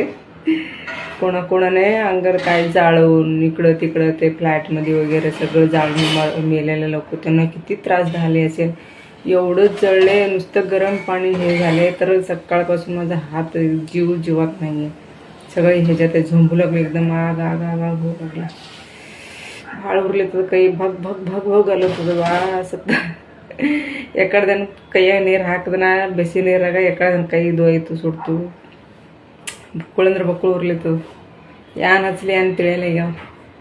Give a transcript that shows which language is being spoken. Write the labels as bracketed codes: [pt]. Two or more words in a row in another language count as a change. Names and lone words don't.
[mr] कोणाकोणाने अंगावर काय जाळून इकडं तिकडं ते फ्लॅटमध्ये वगैरे सगळं जाळून मेलेले लोक, त्यांना किती त्रास झाले असेल. एवढंच जळले, नुसतं गरम पाणी हे झाले. तर सकाळपासून माझा हात जीवात नाही आहे. सगळे ह्याच्यात झोंबू लागले, एकदम आग आग आग आग होऊ लागला. भाळ उरले तर काही भग भग भग भग आलं तुझं बा. [kn] असं ಎಕಡ್ದನ್ ಕೈಯಾಗ ನೀರು ಹಾಕಿದನ ಬಿಸಿ ನೀರಾಗ ಎಕಡ್ದನ್ ಕೈ ದೋಯ್ತು ಸುಡ್ತು. ಬಕ್ಕುಳಂದ್ರೆ ಬಕ್ಕುಳು ಉರ್ಲಿತ್ತು. ಯಾನ್ ಹಚ್ಲಿ ಅಂತ ತಿಳಿಯಲ್ಲ ಈಗ.